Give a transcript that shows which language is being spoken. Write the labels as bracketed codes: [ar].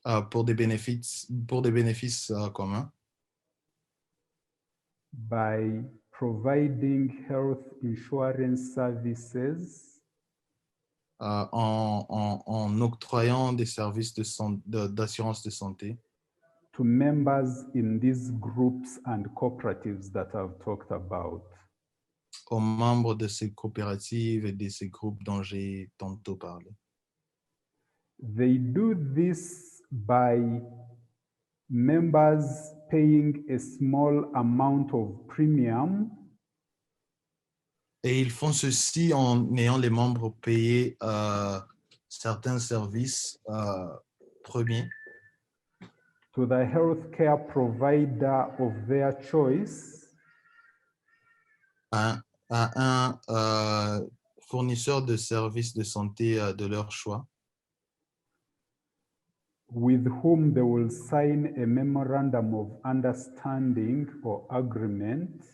[fr] Pour des bénéfices communs [en] by providing health insurance services [fr] en octroyant des services d'assurance de santé [en] to members in these groups and cooperatives that I've talked about. [fr] aux membres de ces coopératives et de ces groupes dont j'ai tantôt parlé. [en] They do this by members paying a small amount of premium [fr] Et ils font ceci en ayant les membres payer certains services premiers [en] to the healthcare provider of their choice [fr] à un fournisseur de services de santé de leur choix, [en] with whom they will sign a memorandum of understanding or agreement